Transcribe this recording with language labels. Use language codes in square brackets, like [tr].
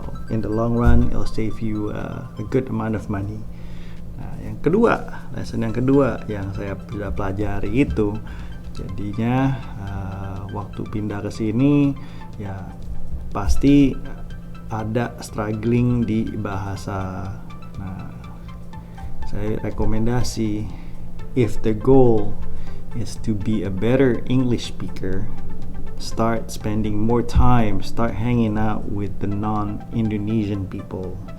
[en] In the long run, it'll save you a good amount of money. [id] Nah, yang kedua, lesson yang kedua yang saya sudah pelajari itu, jadinya waktu pindah ke sini ya pasti ada struggling di bahasa. Nah, saya rekomendasi, [en] if the goal is to be a better English speaker, start spending more time, start hanging out with the non-Indonesian people.